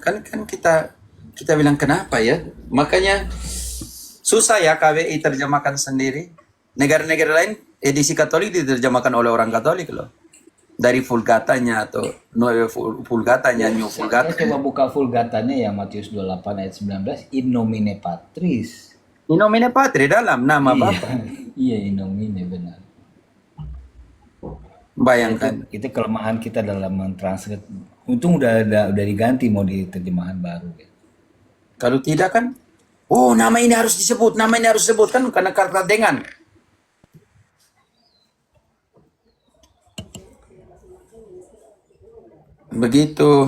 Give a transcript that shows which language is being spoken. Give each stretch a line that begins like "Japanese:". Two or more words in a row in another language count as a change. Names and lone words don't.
Indonesian: Kan kita bilang kenapa ya? Makanya susah ya KBI terjemahkan sendiri. Negara-negara lain edisi Katolik diterjemahkan oleh orang Katolik loh. Dari Vulgatanya atau Nueva Vulgatanya, New Saya Vulgata. coba buka Vulgatanya ya, Matius 28 ayat 19,
Latin: in nomine Patris. In nomine Patri
Indonesian: dalam nama Bapa. Iya,
Latin: in nomine,
Indonesian: benar. Bayangkan. Itu kelemahan kita dalam mentranslate. Untung udah diganti mau di terjemahan baru. Ya. Kalau tidak kan, oh nama ini harus disebut, nama ini harus disebut kan karena kata dengan. Begitu.